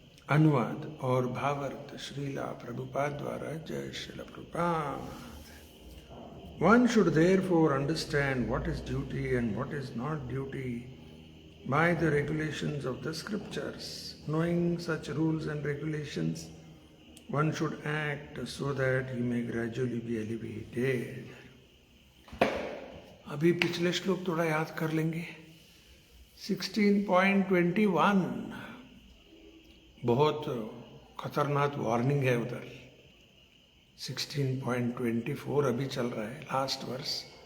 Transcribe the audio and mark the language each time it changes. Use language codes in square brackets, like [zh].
[hi] अनुवाद और भावार्थ श्रीला प्रभुपाद द्वारा। जय Srila Prabhupada. [en] One should therefore understand what is duty and what is not duty by the regulations of the scriptures. Knowing such rules and regulations, one should act so that he may gradually be elevated. [hi] अभी पिछले श्लोक थोड़ा याद कर लेंगे। 16.21 बहुत खतरनाक warning है उधर। 16.24 अभी चल रहा है, लास्ट वर्स।